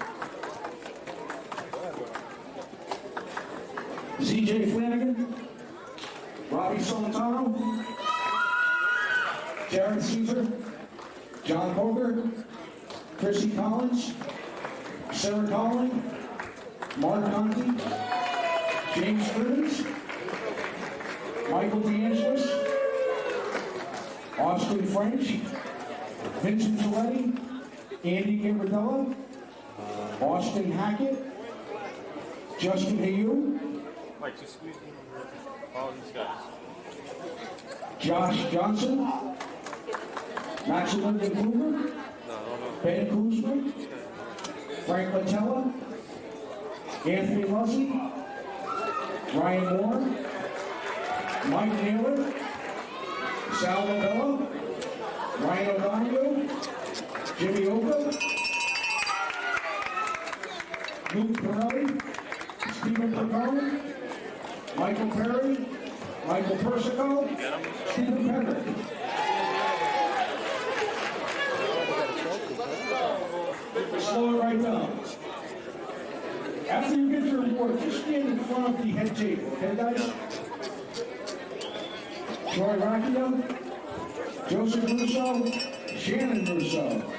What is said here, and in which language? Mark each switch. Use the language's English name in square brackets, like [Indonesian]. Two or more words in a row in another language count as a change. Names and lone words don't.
[English] CJ Flanagan, Robbie Solitano, Jared Caesar, John Coker, Chrissy Collins, Sarah Collin, Mark Conti, James Stearns, Michael DeAngelis, Austin French, Vincent Giletti, Andy Gambardella, Austin Hackett, Justin Hayu, Mike, just squeeze in over. Follow these guys. Josh Johnson, Maximilian Kluber, Ben Kuzma, Frank Latella, Anthony Luzzi, Ryan Moore, Mike Naylor, Sal Lavella, Ryan O'Donoghue, Jimmy Oka, Luke Pirelli, Stephen Percone, Michael Perry, Michael Persico, Stephen Pender. Slow it right down. After you get your award, just stand in front of the head table, okay, guys? Troy Racchio, Joseph Russo, Shannon Russo.